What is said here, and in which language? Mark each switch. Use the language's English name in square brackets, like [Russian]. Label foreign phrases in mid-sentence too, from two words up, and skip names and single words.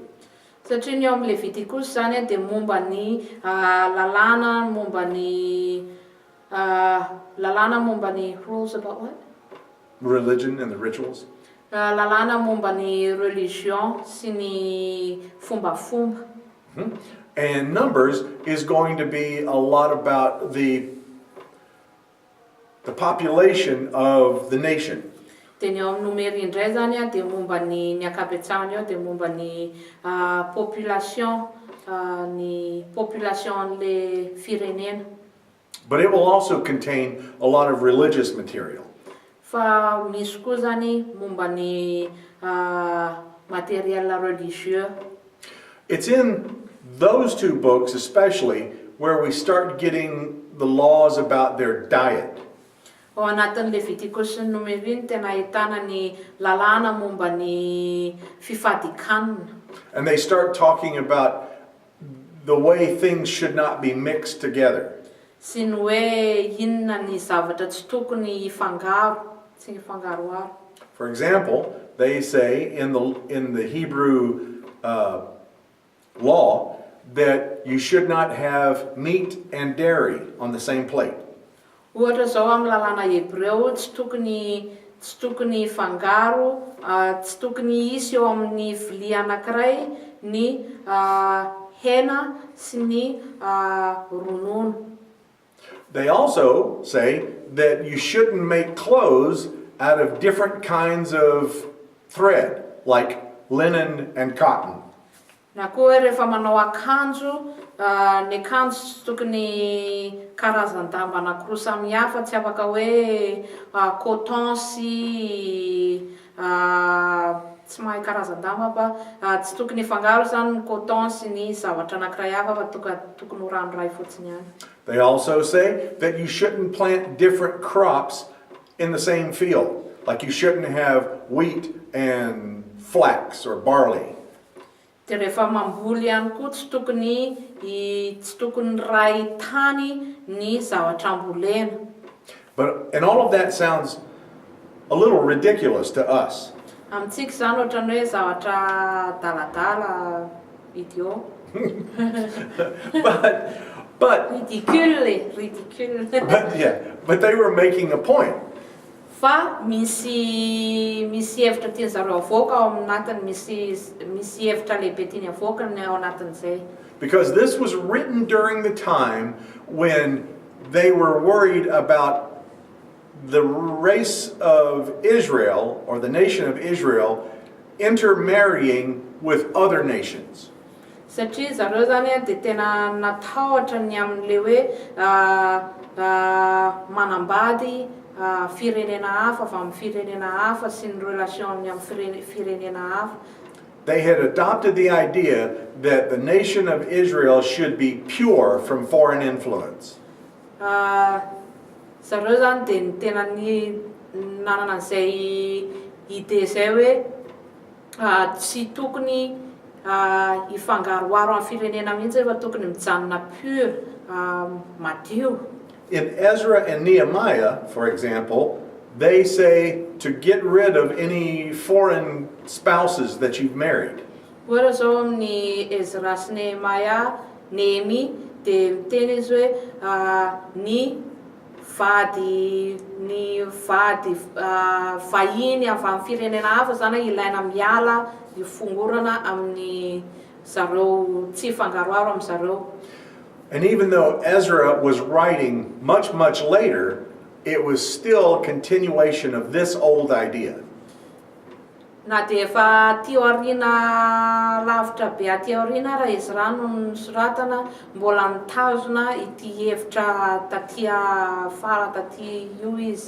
[Malagasy] Satria ny ao amin'ny Levitikosy zany dia momba ny lalàna, momba ny [English] rules about what? Religion and the rituals. [Malagasy] Lalàna momba ny religion sy ny fombafomba. [English] And Numbers is going to be a lot about the population of the nation. [Malagasy] Dia ny ao amin'ny Nomery indray zany dia momba ny ankabetsahany ao dia momba ny population le firenena. [English] But it will also contain a lot of religious material. [Malagasy] Fa misy koa zany momba ny [French] matériel religieux. [English] It's in those 2 books especially where we start getting the laws about their diet. [Malagasy] Ao anatin'ny Levitikosy sy ny Nomery ny tena ahitana ny lalàna momba ny fifadikanana. [English] And they start talking about the way things should not be mixed together. [Malagasy] Sy ny hoe inona ny zavatra tsy tokony hifangaro, tsy hifangaroaro. [English] For example, they say in the Hebrew law that you should not have meat and dairy on the same plate. [Malagasy] Ohatra zao amin'ny lalàna Hebreo tsy tokony hifangaro, tsy tokony hisy eo amin'ny vilia anankiray ny hena sy ny ronono. [English] They also say that you shouldn't make clothes out of different kinds of thread, like linen and cotton. [Malagasy] Na koa rehefa manao akanjo, ny akanjo tsy tokony karazan-damba anankiroa samihafa, tsy afaka hoe coton sy tsy mahay karazan-damba fa tsy tokony hifangaro zany ny coton sy ny zavatra anankiray hafa fa tokony ho ranoray fotsiny ihany. [English] They also say that you shouldn't plant different crops in the same field. Like you shouldn't have wheat and flax or barley. [Malagasy] Dia rehefa mamboly ihany koa tsy tokony ray tany ny zavatra ambolena. [English] But, and all of that sounds a little ridiculous to us. [Malagasy] Amintsika izany ohatran'ny hoe zavatra daladala idiot. [English] But Ridicule. but they were making a point. [Malagasy] Fa misy hevitra tiany zareo avoaka ao aminatiny, misy hevitra lehibe tiany avoaka ny ao anatin'izay. [English] Because this was written during the time when they were worried about the race of Israel, or the nation of Israel, intermarrying with other nations. [Malagasy] Satria zareo zany dia tena natahotra ny amin'le hoe manambady firenena hafa avy amin'ny firenena hafa sy ny relation ny amin'ny firenena hafa. [English] They had adopted the idea that the nation of Israel should be pure from foreign influence. [Malagasy] Zareo zany dia ny tena ny nanana an'izay ide zay hoe tsy tokony ifangaroaro amin'ny firenena mihitsy fa tokony mijanona pure, madio. [English] In Ezra and Nehemiah, for example, they say to get rid of any foreign spouses that you've married. [Malagasy] Ohatra zao amin'ny Ezra sy Nehemi dia miteny izy hoe ny vady vahiny avy amin'ny firenena hafa zany ilaina miala ifongorana amin'ny zareo, tsy ifangaroaro amin'ny zareo. [English] And even though Ezra was writing much, much later, it was still a continuation of this old idea. [Malagasy] Na dia efa tio aoriana lavitra be aty aoriana raha Ezra no nosoratana, mbola nitazona ity hevitra taty io izy.